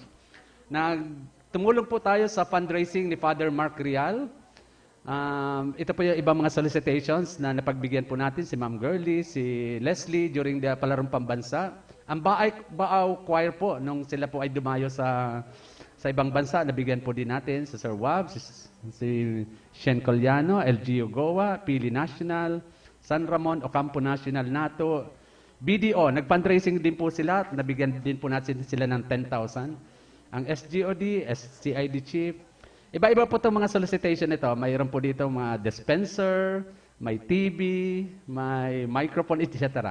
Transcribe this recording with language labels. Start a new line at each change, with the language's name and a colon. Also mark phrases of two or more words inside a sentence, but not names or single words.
Filipino: Tumulong po tayo sa fundraising ni Father Mark Rial. Ito po yung ibang mga solicitations na napagbigyan po natin, si Ma'am Girlie, si Leslie during the Palarong Pambansa. Ang Baaw Choir po, nung sila po ay dumayo sa ibang bansa, nabigyan po din natin si Sir Wab, si Shen Coliano, LGU Goa, Pili National, San Ramon, Ocampo National, NATO, BDO, nag-fundraising din po sila, nabigyan din po natin sila ng 10,000. Ang SGOD, SCID Chief, iba-iba po itong mga solicitation nito. Mayroon po dito mga dispenser, may TV, may microphone, etc.